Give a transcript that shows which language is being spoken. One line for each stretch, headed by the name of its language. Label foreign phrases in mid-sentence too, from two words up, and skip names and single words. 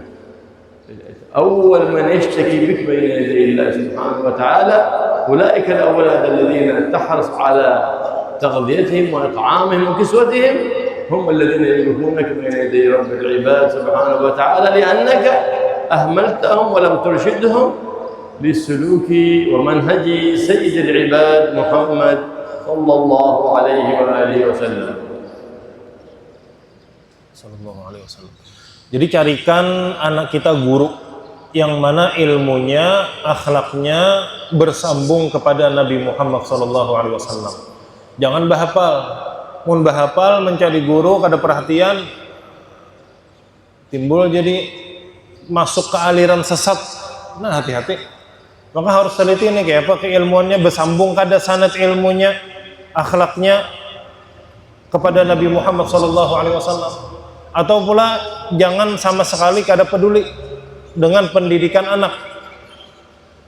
Arabic: أول من يشتكي بك بين يدي الله سبحانه وتعالى أولئك الأولاد الذين تحرص على تغذيتهم وإطعامهم وكسوتهم، هم الذين يوقفونك بين يدي رب العباد سبحانه وتعالى، لأنك أهملتهم ولم ترشدهم لسلوك ومنهج سيد العباد محمد صلى الله عليه وآله وسلم.
Indonesian: Jadi carikan anak kita guru yang mana ilmunya, akhlaknya bersambung kepada Nabi Muhammad SAW.
Banjar: Jangan bahapal. Mun bahapal mencari guru kada perhatian, timbul jadi masuk ke aliran sesat.
Indonesian: Nah, hati-hati. Maka harus teliti nih kayak apa keilmuannya bersambung kada sanad ilmunya, akhlaknya kepada Nabi Muhammad SAW. Atau pula jangan sama sekali kada peduli dengan pendidikan anak.